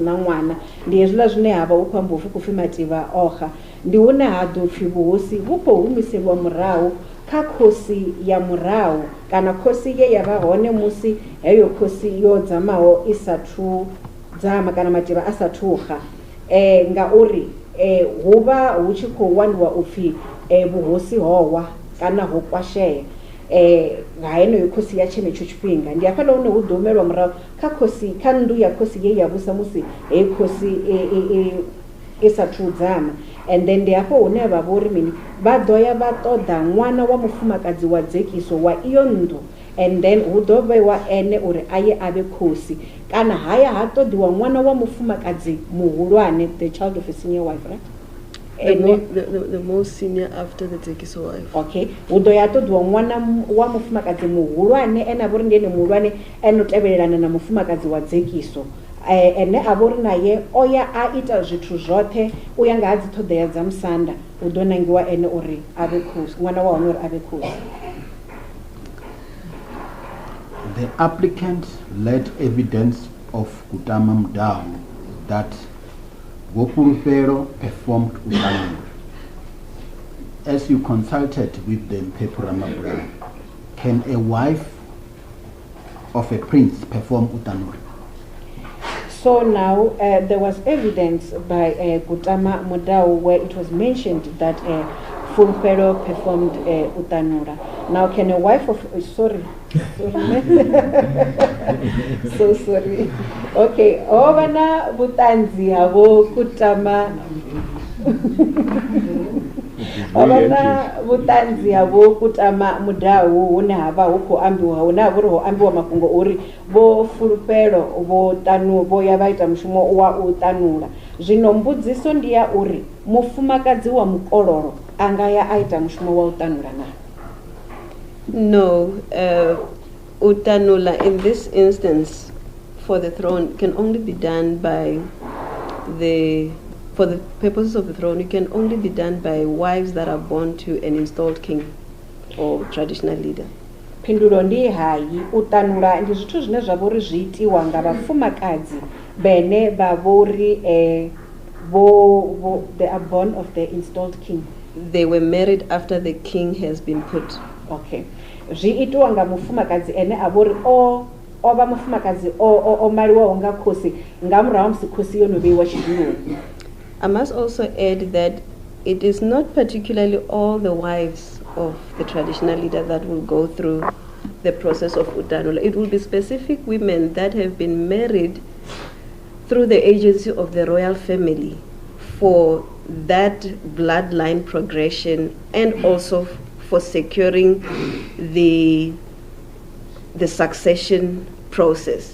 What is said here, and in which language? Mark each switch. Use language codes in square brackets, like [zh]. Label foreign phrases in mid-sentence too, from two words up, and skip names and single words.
[ve] na ṅwana, ndi hezwiḽa zwine ha vha hu khou amba upfi khou pfi Mativha oxa, ndi hune ha ḓo pfi vhuhosi vhu khou humiselwa murahu kha khosi ya murahu kana khosi ye ya vha hone musi heyo khosi yo dzamaho i sathu dzama kana Mativha a sathu xa, ngauri hu vha hu tshi khou waniwa upfi vhuhosi howa kana ho kwashea nga heneyo khosi ya tshenetsho tshifhinga. Ndi hafhaḽa hune hu ḓo humelwa murahu kha khosi, kha nnḓu ya khosi ye ya vhusa musi heyi khosi i sathu dzama, [en] and then [ve] ndi hafho hune vha vha uri mini vha ḓo ya vha ṱoḓa ṅwana wa mufumakadzi wa dzekiso wa iyo nnḓu, [en] and then [ve] hu ḓo vheiwa ene uri aye a vhe khosi, kana haya ha ṱoḓiwa ṅwana wa mufumakadzi muhulwane, [en] the child of a senior wife, right? The most senior after the dzekiso wife. [ve] Okay, hu ḓo ya ṱoḓiwa ṅwana wa mufumakadzi muhulwane ene a vha uri ndi ene muhulwane ene o tevhelelana na mufumakadzi wa dzekiso, ene a vha uri naye o ya a ita zwithu zwoṱhe u ya nga ha dzi ṱhoḓea dza musanda, hu ḓo nangiwa ene uri a vhe khosi, ṅwana wa hone uri a vhe khosi. [en] The applicant led evidence of Kutama Mdau that Vhofulufhelo performed utanula. As you consulted with the Mphephu Ramabulana, can a wife of a prince perform utanula? So now there was evidence by Kutama Mdau where it was mentioned that Fulufhelo performed utanura. Now can a wife of sorry so sorry, [ve] okay, ovana butanzi havo Kutama ovana butanzi havo Kutama Mdau hune hava hu khou ambiwa, hune ha vha uri ho ambiwa mafhungo uri vho Fulufhelo vho ya vha ita mushumo wa u tanula. Zwino mbudziso ndi ya uri mufumakadzi wa mukololo anga ya a ita mushumo wa u tanula na? [en] No, utanula in this instance for the throne can only be done by for the purposes of the throne, it can only be done by wives that are born to an installed king or traditional leader. [ve] Phindulo ndi hayi, utanula ndi zwithu zwine zwa vhori zwi itiwa nga vhafumakadzi bene vha vhori [en] they are born of the installed king. They were married after the king has been put. [ve] Okay, zwi itiwa nga mufumakadzi ene a vhori o vha mufumakadzi o maliwaho nga khosi nga murahu musi khosi yo no vheiwa tshiduloni. [en] I must also add that it is not particularly all the wives of the traditional leader that will go through the process of utanula. It will be specific women that have been married through the agency of the royal family for that bloodline progression and also for securing the succession process.